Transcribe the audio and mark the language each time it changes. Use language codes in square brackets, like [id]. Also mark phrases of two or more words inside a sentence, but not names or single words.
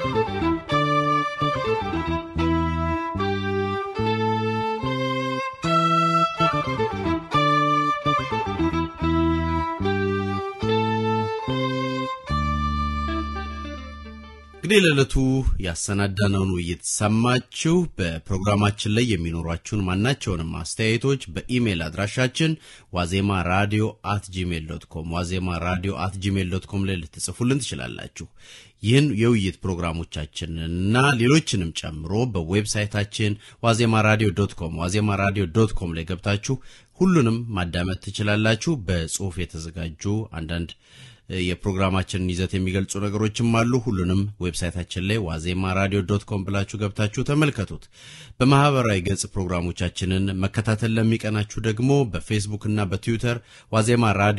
[am] ለለቱ ያሰናዳነውን ውይይት ሰማችሁ በፕሮግራማችን ላይ የሚኖራችሁን ማናቸውንም አስተያየቶች በኢሜል አድራሻችን wazemaradio@gmail.com wazemaradio@gmail.com ላይ ልትጽፉልን ትችላላችሁ ይህን የውይይት ፕሮግራሞቻችንና ሌሎችንም ጨምሮ በዌብሳይታችን wazemaradio.com wazemaradio.com ላይ ገብታችሁ ሁሉንም ማዳመጥ ትችላላችሁ በጽሁፍ የተዘጋጁ አንዳንድ የፕሮግራማችንን ይዘት የሚገልጹ ነገሮችም አሉ ሁሉንም ዌብሳይታችን ላይ wazemaradio.com ብላችሁ ገብታችሁ ተመልከቱት በማህበራዊ ገጽ ፕሮግራሞቻችንን መከታተል ለሚቀናችሁ ደግሞ በፌስቡክ እና በትዊተር ዋዜማ ራዲዮ